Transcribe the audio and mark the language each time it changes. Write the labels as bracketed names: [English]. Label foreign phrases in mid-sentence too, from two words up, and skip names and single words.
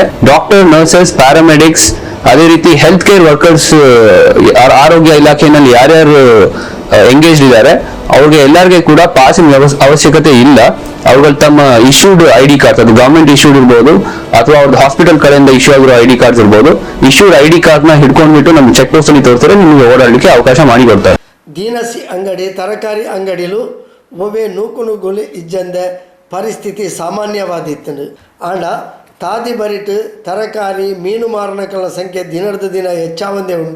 [English] doctor, nurses, paramedics, [Kannada] ಅದೇ ರೀತಿ [English] health care workers, [Kannada] ಆರೋಗ್ಯ ಇಲಾಖೆಯಲ್ಲಿ ಯಾರ್ಯಾರು ಎಂಗೇಜ್ಡ್ ಇದ್ದಾರೆ ಅವ್ರಿಗೆ ಎಲ್ಲರಿಗೆ ಕೂಡ ಪಾಸಿನ ಅವಶ್ಯಕತೆ ಇಲ್ಲ. ಅವ್ರುಗಳು ತಮ್ಮ [English] issued ID cards, [Kannada] ಅದು [English] government issued [Kannada] ಇರ್ಬೋದು ಅಥವಾ ಅವ್ರದ್ದು ಹಾಸ್ಪಿಟಲ್ ಕಡೆಯಿಂದ ಇಶ್ಯೂ ಆಗಿರೋ [English] ID cards [Kannada] ಇರ್ಬೋದು, [English] issued ID card [Kannada] ಹಿಡ್ಕೊಂಡ್ಬಿಟ್ಟು ನಮ್ಮ [English] check post [Kannada] ಅಲ್ಲಿ ತೋರಿಸಿದ್ರೆ ನಿಮಗೆ ಓಡಾಡಲಿಕ್ಕೆ ಅವಕಾಶ ಮಾಡಿ ಕೊಡ್ತಾರೆ. [Tulu] ದೀನಸಿ ಅಂಗಡಿ, ತರಕಾರಿ ಅಂಗಡಿಲು ಒವ್ವೇ ನೂಕುನುಗ್ಗುಲು ಇಜ್ಜಂದೆ ಪರಿಸ್ಥಿತಿ ಸಾಮಾನ್ಯವಾದಿತ್ತು. ಆಂಡ ತಾದಿ ಬರಿಟ್ ತರಕಾರಿ ಮೀನು ಮಾರಣಗಳ ಸಂಖ್ಯೆ ದಿನದ ದಿನ ಹೆಚ್ಚಾವಂದೇ ಉಂಡು.